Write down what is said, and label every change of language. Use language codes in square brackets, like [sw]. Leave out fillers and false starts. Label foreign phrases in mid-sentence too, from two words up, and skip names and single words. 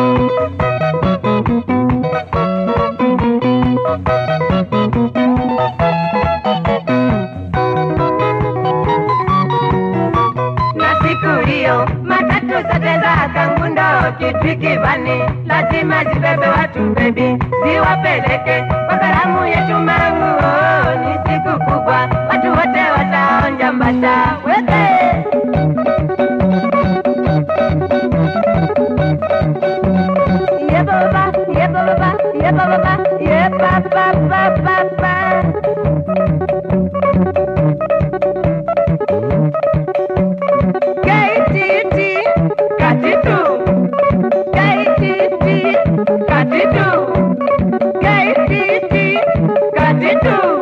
[sw] Na siku hiyo matatu zote za Kangundo Kitwiki vani lazima zibebe watu baby, ziwapeleke kwa karamu yetu mangu. Oh, ni siku kubwa, watu wote wataonja mbasha. Weke ye baba, ye baba, ye baba, ye papa, papa, papa. Kaititi, katitu, kaititi, katitu, kaititi, katitu.